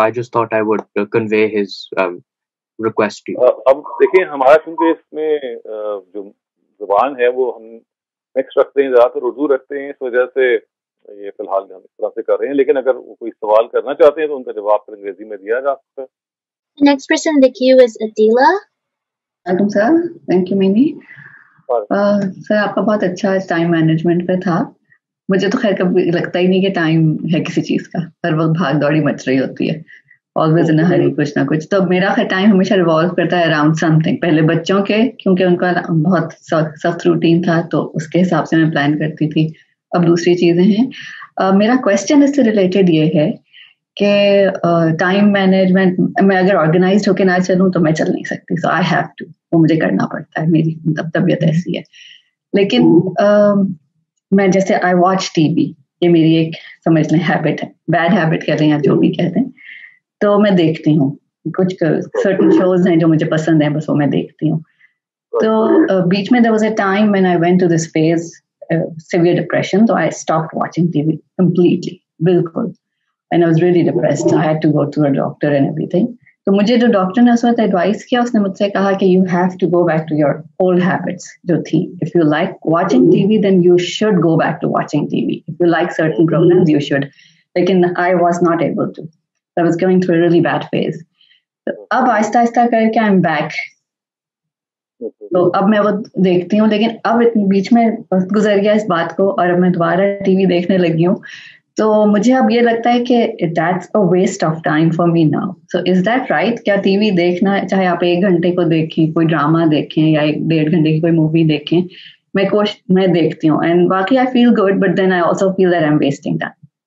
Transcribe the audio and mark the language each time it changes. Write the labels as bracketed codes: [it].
[en] I just thought I would convey his request to you. [ur] اب دیکھیں ہمارا چونکہ اس میں جو زبان ہے وہ ہم مکس رکھتے ہیں, زیادہ تر اردو رکھتے ہیں, اس وجہ سے یہ فی الحال ہم اس طرح سے کر رہے ہیں. لیکن اگر کوئی سوال کرنا چاہتے ہیں تو ان کا جواب پھر انگریزی میں دیا جا سکتا ہے. [en] Next person in the queue is Adila. [ur] وعلیکم سر, تھینک یو مینی. سر آپ کا بہت اچھا ٹائم مینجمنٹ پہ تھا. مجھے تو خیر کبھی لگتا ہی نہیں کہ ٹائم ہے کسی چیز کا, ہر وقت بھاگ دوڑی مچ رہی ہوتی ہے, [en] always in hurry [ur] کچھ نہ کچھ. تو میرا ٹائم ہمیشہ ریوالو کرتا ہے [en] Around something. [ur] پہلے بچوں کے, کیونکہ ان کا بہت سخت روٹین تھا تو اس کے حساب سے میں پلان کرتی تھی. اب دوسری چیزیں ہیں. میرا کوشچن اس سے ریلیٹڈ یہ ہے کہ ٹائم مینجمنٹ میں اگر آرگنائزڈ ہو کے نہ چلوں تو میں چل نہیں سکتی. [en] so I have to, [ur] وہ مجھے کرنا پڑتا ہے, میری طبیعت ایسی ہے. لیکن میں جیسے [en] I watch TV, [ur] یہ میری ایک سمجھ لیں ہیبٹ ہے, بیڈ ہیبٹ کہہ لیں یا جو بھی کہتے ہیں. تو میں دیکھتی ہوں کچھ سرٹن شوز ہیں جو مجھے پسند ہیں, بس وہ میں دیکھتی ہوں. تو بیچ میں [en] there was a time when I went to this phase, severe depression, so I stopped watching TV completely, [ur] بالکل. [en] And I was really depressed. I had to go to a doctor and everything. [ur] تو مجھے جو doctor نے اس وقت advise کیا, اس نے مجھ سے کہا کہ [en] you have to go back to your old habits [ur] جو تھی. [en] If you like watching TV then you should go back to watching TV. If you like certain programmes you should. [ur] لیکن [en] I was not able to. I was going through a really bad phase. [ur] تو اب آہستہ آہستہ کر کے [en] I'm back. [ur] تو اب میں وہ دیکھتی ہوں, لیکن اب بیچ میں وقت گزر گیا اس بات کو اور اب میں دوبارہ ٹی وی دیکھنے لگی ہوں. تو مجھے اب یہ لگتا ہے کہ [en] that's a waste of time for me now. So is that right? [ur] کیا ٹی وی دیکھنا, چاہے آپ 1 گھنٹے کو دیکھیں, کوئی ڈرامہ دیکھیں یا 1-1.5 گھنٹے کی کوئی مووی دیکھیں, میں دیکھتی ہوں and باقی [en] I feel good, but then I also feel that I'm wasting time.